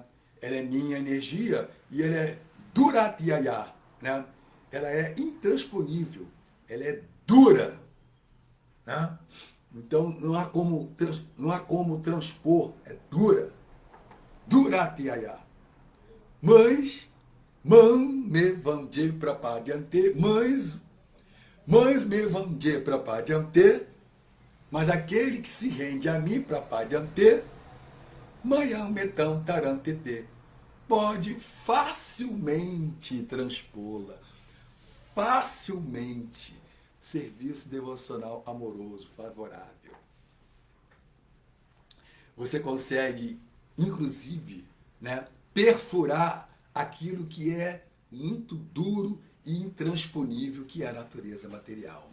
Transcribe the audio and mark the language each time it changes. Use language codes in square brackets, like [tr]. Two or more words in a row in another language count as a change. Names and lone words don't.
[pt] Ela é minha energia e ela é Duratiaya. Né? Ela é intransponível, ela é dura. Né? Então não há como transpor, é dura. [sa] Duratiaya. Mas Mam me vande prapadyante, mães me vande prapadyante, [pt] mas aquele que se rende a mim [sa] prapadyante, mayam metam tarantete, [pt] pode facilmente transpô-la, facilmente. Serviço devocional amoroso, favorável. Você consegue, inclusive, né, perfurar aquilo que é muito duro e intransponível, que é a natureza material.